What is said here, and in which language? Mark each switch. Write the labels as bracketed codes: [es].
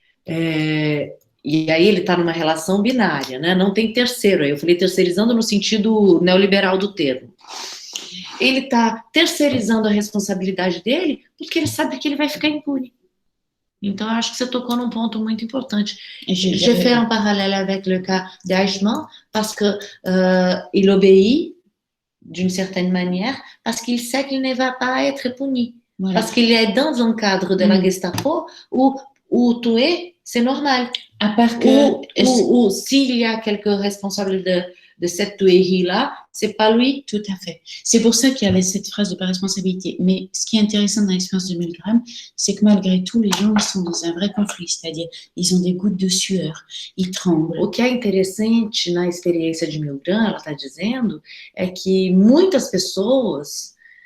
[pt] E aí ele está numa relação binária, né? Não tem terceiro. Aí eu falei terceirizando no sentido neoliberal do termo. Ele está terceirizando a responsabilidade dele porque ele sabe que ele vai ficar impune. Então, eu acho que você tocou num ponto muito importante. [fr] J'ai fait un parallèle avec le cas d'Eichmann parce que il obéit d'une certaine manière parce qu'il sait qu'il ne va pas être puni. Voilà. Parce qu'il est dans un cadre de la Gestapo où tuer, c'est normal. À part que... Ou s'il y a quelques responsables de cette tuerie-là, c'est pas lui. Tout à fait. C'est pour ça qu'il y avait cette phrase de pas responsabilité. Mais ce qui est intéressant dans l'expérience de Milgram, c'est que malgré tout, les gens, ils sont dans un vrai conflit. C'est-à-dire, ils ont des gouttes de sueur, ils tremblent. [pt] O que é interessante na experiência de Milgram, ela está dizendo, é que muitas pessoas...